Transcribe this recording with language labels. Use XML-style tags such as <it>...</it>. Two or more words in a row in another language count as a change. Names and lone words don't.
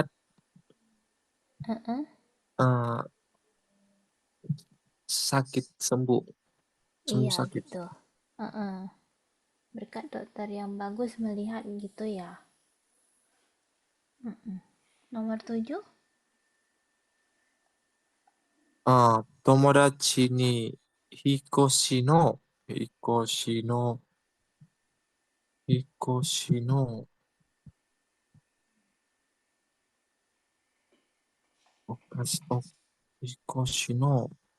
<id>Heeh. eh, sakit sembuh, sembuh Iya sakit. gitu. Heeh. Berkat dokter yang bagus melihat gitu ya. Mm-mm. Nomor 7,</id> <ja>友達に引っ越しの、おかし、お、引っ越しの、</ja>